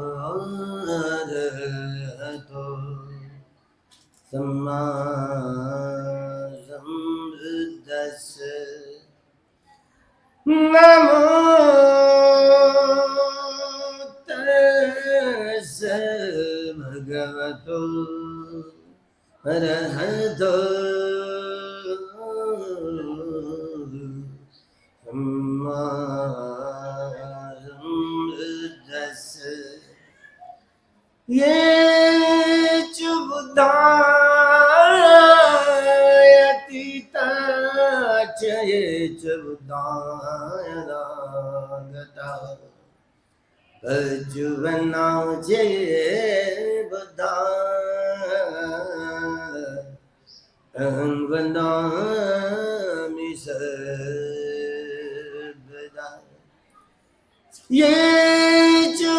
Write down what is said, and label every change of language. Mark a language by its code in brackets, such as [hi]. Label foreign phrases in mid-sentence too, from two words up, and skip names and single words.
[pi] अरहतो सम्मा सम्बुद्दस्स नमो तस्स भगवतो अरहतो सम्मा सम्बुद्दस्स ये च बुद्धायतीता च ये च बुद्धायनागता अजुवना च ये बुद्धा अहं वदामि सर्वदा ये च